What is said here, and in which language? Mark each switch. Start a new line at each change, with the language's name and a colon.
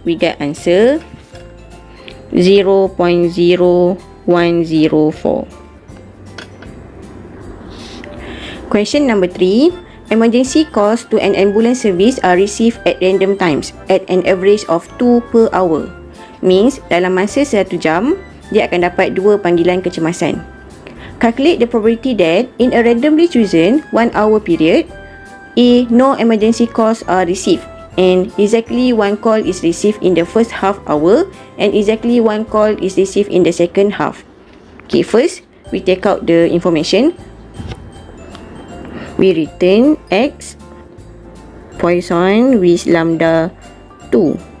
English: We get answer 0.0104. Question number 3. Emergency calls to an ambulance service are received at random times at an average of 2 per hour.
Malay: Means dalam masa 1 jam, dia akan dapat 2 panggilan kecemasan.
English: Calculate the probability that in a randomly chosen 1 hour period, A. No emergency calls are received and exactly 1 call is received in the first half hour and exactly 1 call is received in the second half. Okay, first we take out the information. We return X Poisson with lambda 2.